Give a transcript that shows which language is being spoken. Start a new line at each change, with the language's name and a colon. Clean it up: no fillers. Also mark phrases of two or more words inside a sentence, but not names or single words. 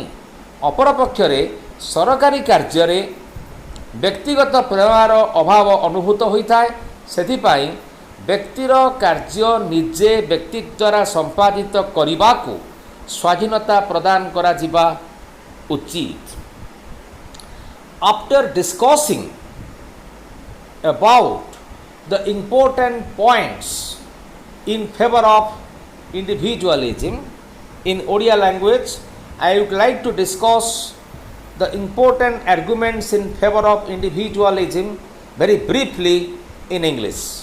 Odia: ଅପରପକ୍ଷରେ ସରକାରୀ କାର୍ଯ୍ୟରେ ବ୍ୟକ୍ତିଗତ ପ୍ରେରଣାର ଅଭାବ ଅନୁଭୂତ ହୋଇଥାଏ। ସେଥିପାଇଁ ବ୍ୟକ୍ତିର କାର୍ଯ୍ୟ ନିଜେ ବ୍ୟକ୍ତି ଦ୍ୱାରା ସମ୍ପାଦିତ କରିବାକୁ ସ୍ୱାଧୀନତା ପ୍ରଦାନ କରାଯିବା ଉଚିତ।
English: After discussing about the important points in favor of individualism in Odia language, I would like to discuss the important arguments in favor of individualism very briefly in English.